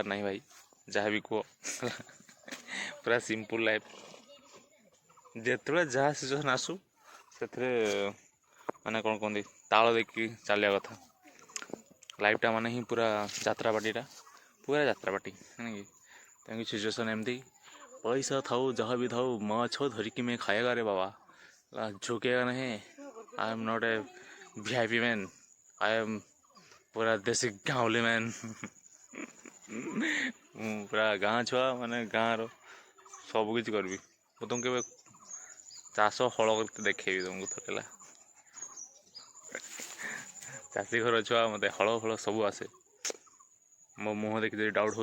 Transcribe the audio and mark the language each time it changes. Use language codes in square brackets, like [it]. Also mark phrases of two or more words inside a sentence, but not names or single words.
[or] ନାହିଁ ଭାଇ ଯାହା ବି କୁହ ପୁରା [en] simple life [or] ଯେତେବେଳେ ଯାହା ସିଚୁଏସନ୍ ଆସୁ ସେଥିରେ ମାନେ କ'ଣ କୁହନ୍ତି ତାଳ ଦେଇକି ଚାଲିବା କଥା ଲାଇଫ୍ଟା ମାନେ ହିଁ ପୁରା ଯାତ୍ରାପାଟିଟା ପୁରା ଯାତ୍ରାପାଟି କି ତେଣୁ ସିଚୁଏସନ୍ ଏମିତି ପଇସା ଥାଉ ଯାହା ବି ଥାଉ ମାଛ ଧରିକି [hi] मैं खाएगा रे बाबा झुकेगा नहीं [en] I am not a VIP man I am [hi] पूरा देसी गाँवली मैन [or] ପୁରା ଗାଁ ଛୁଆ ମାନେ ଗାଁର ସବୁକିଛି କରିବି ମୁଁ ତୁମକୁ କେବେ ଚାଷ ହଳ କରିତେ ଦେଖେଇବି ତୁମକୁ ଥରେଲା ଚାଷୀ ଘର ଛୁଆ ମୋତେ ହଳ ଫଳ ସବୁ ଆସେ ମୋ ମୁହଁ ଦେଖି ଯଦି ଡାଉଟ୍